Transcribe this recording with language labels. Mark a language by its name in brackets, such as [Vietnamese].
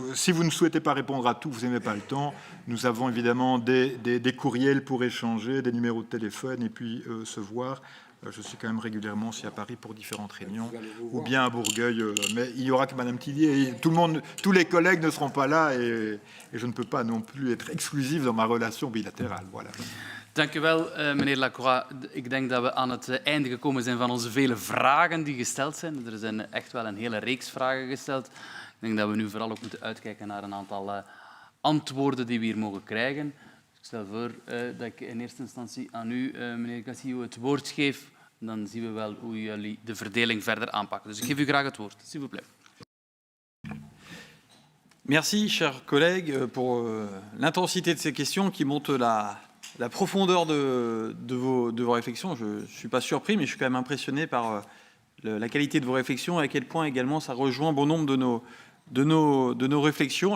[French] Si vous ne souhaitez pas répondre à tout, vous n'aimez pas le temps, nous avons évidemment des courriels pour échanger, des numéros de téléphone et puis se voir. Je suis quand même régulièrement aussi à Paris pour différentes réunions, ou bien à Bourgueil. Mais il y aura que Madame Tillier. Et tous les collègues ne seront pas là et je ne peux pas non plus être exclusif dans ma relation bilatérale. Voilà. [Dutch] Dank u wel, meneer Lacroix. Ik denk dat we aan het einde gekomen zijn van onze vele vragen die gesteld zijn. Er zijn echt wel een hele reeks vragen gesteld. Ik denk dat we nu vooral ook moeten uitkijken naar een aantal antwoorden die we hier mogen krijgen. Ik stel voor dat ik in eerste instantie aan u, meneer Castillo, het woord geef. En dan zien we wel hoe jullie de verdeling verder aanpakken. Dus ik geef u graag het woord, [French] s'il vous plaît. Merci, chers collègues, pour l'intensité de ces questions qui montrent la profondeur de vos réflexions. Je ne suis pas surpris, mais je suis quand même impressionné par la qualité de vos réflexions et à quel point également ça rejoint bon nombre de nos réflexions.